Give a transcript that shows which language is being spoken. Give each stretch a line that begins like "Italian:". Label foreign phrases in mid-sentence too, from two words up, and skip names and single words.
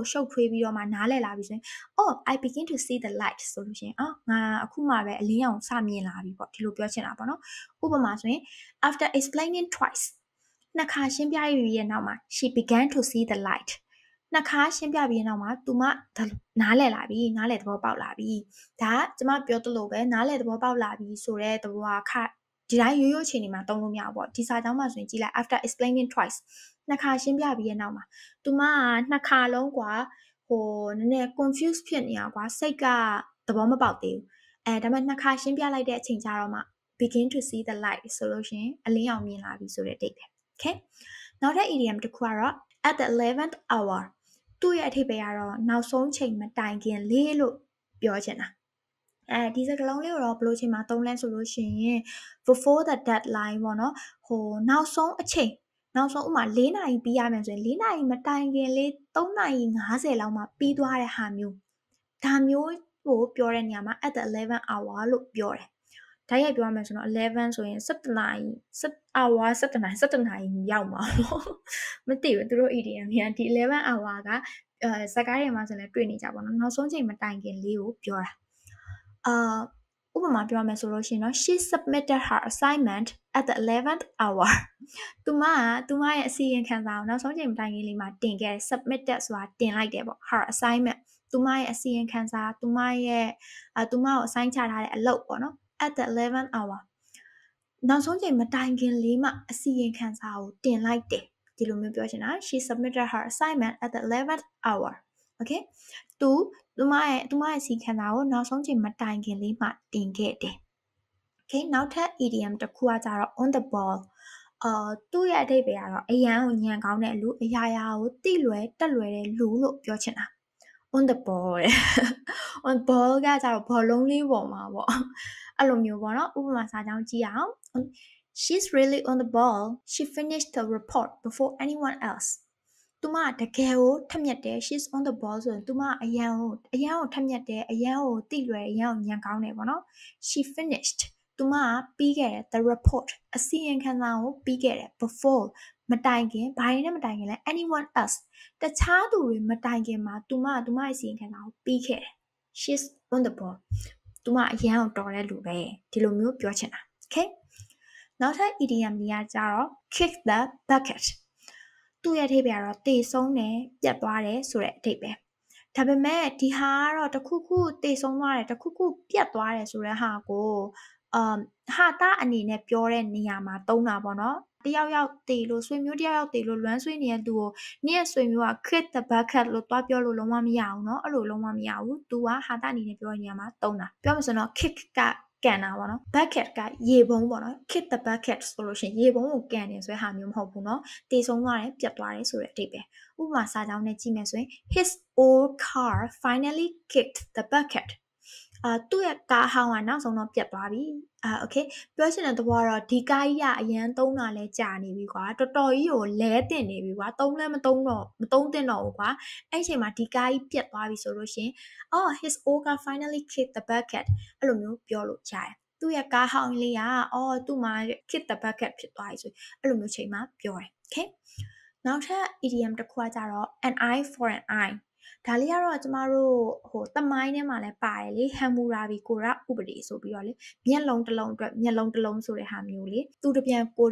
Burmese: ရှုပ်ထွေးပြီးတော့မှနားလည်လာပြီဆိုရင်
English: oh I begin to see the light
Burmese: ဆိုလို့ရှိရင်ငါအခုမှပဲအလင်းရောင်စမြင်လာပြီပေါ့ဒီလိုပြောချင်တာပေါ့နော်ဥပမာဆိုရင်
English: after explaining twice
Burmese: နှစ်ခါရှင်းပြပြီးရဲ့နောက်မှာ
English: she began to see the light
Burmese: နှစ်ခါရှင်းပြပြီးရဲ့နောက်မှာသူမနားလည် လာပြီနားလည်သဘောပေါက်လာပြီဒါကကျမပြောသလိုပဲနားလည်သဘောပေါက်လာပြီဆိုတဲ့သဘောကဒီတိုင်းရိုးအချိန်ဒီမှာသုံးလို့မရဘူးပေါ့ဒီစာကြောင်းမှာဆိုရင်ကြည့်လိုက်
English: after explaining twice
Burmese: နှစ်ခါရှင်းပြပြီးရဲ့နောက်မှာ သူမကနှစ်ခါလုံးကွာနည်းနည်း confuse ဖြစ်နေတာကွာစိတ်ကသဘောမပေါက်သေးဘူးဒါပေမဲ့နှစ်ခါရှင်းပြလိုက်တဲ့အချိန်ကျတော့မှ
English: begin to see the light
Burmese: ဆိုလို့ ရှိရင်အလင်းရောင်မြင်လာပြီဆိုတဲ့အဓိပ္ပာယ် okay နောက်ထပ် idiom တစ်ခုကတော့
English: at the 11th hour
Burmese: သူ့ရဲ့အဓိပ္ပာယ်ကတော့နောက် ဆုံးချိန်မတိုင်ခင်လေးလို့ပြောချင်တာဒီစကားလုံးလေးကိုတော့ဘယ်လိုချိန်မှာသုံးလဲဆိုလို့ရှိရင်
English: before the deadline
Burmese: ပေါ့နော်နောက်ဆုံးအချိန်နောက်ဆုံးဥမာ4နာရီပြီးရမယ်ဆိုရင်4နာရီမတိုင်ခင်လေး3နာရီ50လောက်မှပြီးသွားတဲ့ဟာမျိုးဒါမျိုးကိုပြောတဲ့နေရာမှာ
English: at the 11th hour
Burmese: လို့ပြောတယ်ဓာတ်ရိုက်ပြောရမယ်ဆိုတော့11ဆိုရင်17နာရီ 17နာရီရောက်မှာမသိဘူးသူတို့ idiom တွေကဒီ11 hour ကစကားတွေမှာဆိုလည်းတွေ့နေကြပါတော့နောက်ဆုံးချိန်မတိုင်ခင်လေးကိုပြောတာဥပမာပြောမယ်ဆိုလို့ရှိရင်တော့
English: she submitted her assignment at the 11th hour
Burmese: သူမရဲ့အစီရင်ခံစာကိုနောက်ဆုံးချိန်မတိုင်ခင်လေးမှာတင်ခဲ့တယ် submitted ဆိုတာတင်လိုက်တယ်ပေါ့
English: her assignment
Burmese: သူမရဲ့အစီရင်ခံစာ သူမကို assign ချထားတဲ့အလုပ်ပေါ့နော်
English: at the 11th hour
Burmese: နောက်ဆုံးချိန်မတိုင်ခင်လေးမှအစီရင်ခံစာကိုတင်လိုက်တယ်ဒီလိုမျိုးပြောချင်တာ
English: she submitted her assignment at the 11th hour okay
Burmese: သူမရဲ့အစီရင်ခံစာကိုနောက်ဆုံးချိန်မတိုင်ခင်လေးမှတင်ခဲ့တယ် okay နောက်ထပ် idiom တစ်ခုကကြတော့
English: on the ball
Burmese: သူ့ရဲ့အဓိပ္ပာယ်ကတော့အရန်ကိုညံကောင်းတဲ့လူအရာရာကိုတိလွယ်တက်လွယ်တဲ့လူလို့ပြောချင်တာ
English: on the ball on ball
Burmese: ကကြတော့ဘောလုံးလေးပေါ်မှာပေါ့အဲ့လိုမျိုးပေါ့နော်ဥပမာစာကြောင်းကြည့်အောင်
English: she's really on the ball she finished the report before anyone else
Burmese: သူမတကယ်ကိုထက်မြက်တယ်
English: she's on the ball
Burmese: ဆိုရင်သူမအရန်ကိုထက်မြက်တယ်အရန်ကိုတိလွယ်အရန်ကိုညံကောင်းတယ်ပေါ့နော်
English: she finished
Burmese: သူမပြီးခဲ့တယ်
English: the report
Burmese: အစီရင်ခံစာကိုပြီးခဲ့တယ် before မတိုင်ခင်ဘာတွေနဲ့မတိုင်ခင်လဲ
English: anyone else
Burmese: တခြားသူတွေမတိုင်ခင်မှာသူမရဲ့စီရင်ခံတာကိုပြီးခဲ့တယ်
English: she's on the ball
Burmese: သူမအရန်ကိုတော်တဲ့လူပဲဒီလိုမျိုးပြောချင်တာ okay နောက်ထပ် idiom တွေကကြတော့
English: kick the bucket
Burmese: သူ့ရဲ့အဓိပ္ပာယ်ကတော့တေဆုံးတယ်ပြတ်သွားတယ်ဆိုတဲ့အဓိပ္ပာယ်ဒါပေမဲ့ဒီဟာကတော့တခုခုတေဆုံးသွားတယ်တခုခုပြတ်သွား တယ်ဆိုတဲ့ဟာကိုဟာတာအနေနဲ့ပြောတဲ့နေရာမှာသုံးတာပေါ့နော်တယောက်တေလို့ဆွေမျိုးတယောက်တေလို့လွမ်းဆွေးနေတဲ့သူကိုနေ့ရက်ဆွေမျိုးက
English: kick the bucket
Burmese: လို့တွားပြောလို့လုံးဝမရအောင်เนาะအဲ့လိုလုံးဝမရဘူးသူကဟာတာအနေနဲ့ပြောတဲ့နေရာမှာသုံး တာပြောမှဆိုတော့ kick ကကန်တာပေါ့နော် bucket ကရေပုံးပေါ့နော်
English: kick the bucket
Burmese: ဆိုလို့ရှိရင်ရေပုံးကိုကန်တယ်ဆိုတဲ့ဟာမျိုးမဟုတ်ဘူးเนาะတေဆုံးသွားတယ်ပြတ်သွားတယ်ဆိုတဲ့အဓိပ္ပာယ်ဥပမာစာကြောင်းနဲ့ကြည့်မယ်ဆိုရင် his
English: old car finally kicked the bucket
Burmese: သူ့ရဲ့ကားဟောင်းကနောက်ဆုံးတော့ပြတ်သွားပြီokay ပြောချင်တဲ့သဘောကတော့ဒီကားကြီးကအရန်သုံးတာလဲကြာနေပြီကွာတော် တော်ကြီးကိုလဲတင်နေပြီကွာသုံးလဲမသုံးတင်တော့ဘူးကွာအဲ့ချိန်မှာဒီကားကြီးပြတ်သွားပြီဆိုလို့ရှင်
English: his old car finally kicked the bucket
Burmese: အဲ့လိုမျိုးပြောလို့ရတယ်သူ့ရဲ့ကားဟောင်းလေးကသူ့မှာ
English: kick the bucket
Burmese: ဖြစ်သွားပြီဆိုအဲ့လိုမျိုးချိန်မှာပြောတယ် okay နောက်ထပ် idiom တစ်ခုကကြတော့
English: an eye for an eye
Burmese: ဒါလေးကတော့ကျမတို့တမိုင်းထဲမှာလည်းပါတယ်လေဟမ်မူရာဘီကိုရဥပဒေဆိုပြီးတော့လေမျက်လုံးတစ်လုံးအတွက်မျက်လုံးတစ်လုံးဆိုတဲ့ဟာမျိုးလေသူတစ်ပြန်ကို